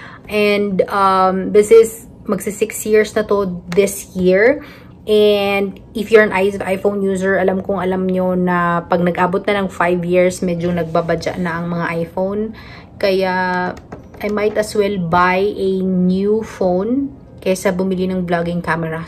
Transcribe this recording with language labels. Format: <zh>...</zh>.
<en>And this is,</en> <tl>magsi 6 years na</tl> <en>to this year. And if you're an iPhone user,</en> <tl>alam nyo na pag nag-abot na ng 5 years, medyo nagbabadya na ang mga iPhone.</tl> <en>Kaya, I might as well buy a new phone</en> <tl>kaysa bumili ng vlogging camera.</tl>